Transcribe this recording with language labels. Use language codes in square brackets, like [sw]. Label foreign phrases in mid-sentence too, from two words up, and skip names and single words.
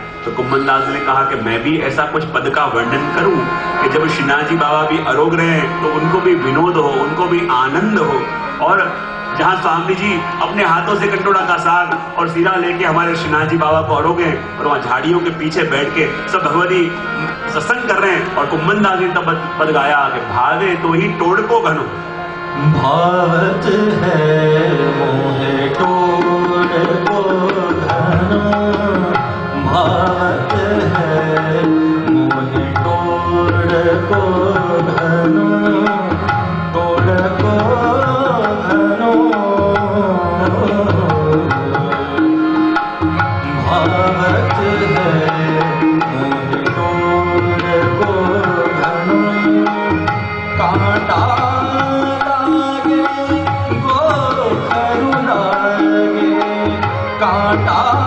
[hi] तो कुंभनदास जी ने कहा कि मैं भी ऐसा कुछ पद का वर्णन करूं कि जब श्रीनाथ जी बाबा भी अरोग रहे हैं तो उनको भी विनोद हो, उनको भी आनंद हो। और जहां स्वामी जी अपने हाथों से कंटोड़ा का साग और सीरा लेके हमारे श्रीनाथ जी बाबा को अरोगे और वहां झाड़ियों के पीछे बैठ के सब भगवती सत्संग कर रहे हैं। और कुंभनदास जी तब पद गाया कि [bra] भावे तो ही तोड़ को घनो, भावत है मोहे तोड़ को घनो, भावत है मोहे तोड़ को घनो, तोड़ को घनो, भावत है मोहे तोड़ को घनो, कांटा लागे गोखरु लागे, कांटा